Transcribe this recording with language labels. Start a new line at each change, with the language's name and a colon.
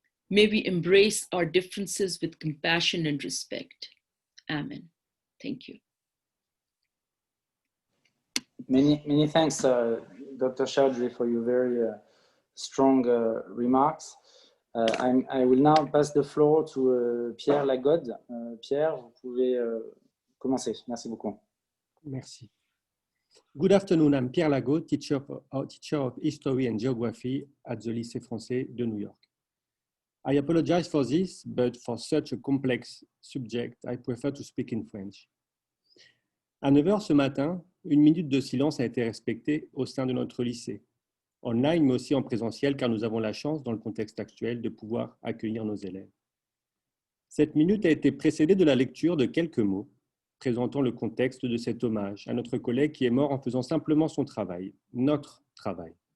English: May we embrace our differences with compassion and respect. Amen. Thank you. Many thanks, Dr. Chaudhry, for your very strong remarks. I will now pass the floor to Pierre Lagode.
French: Pierre, vous pouvez commencer. Merci beaucoup. Merci.
English: Good afternoon. I'm Pierre Lagode, teacher of History and Geography at the Lycée Français de New York. I apologize for this, but for such a complex subject, I prefer to speak in French.
French: À 9h ce matin, une minute de silence a été respectée au sein de notre lycée, online mais aussi en présentiel, car nous avons la chance, dans le contexte actuel, de pouvoir accueillir nos élèves. Cette minute a été précédée de la lecture de quelques mots présentant le contexte de cet hommage à notre collègue qui est mort en faisant simplement son travail, notre travail.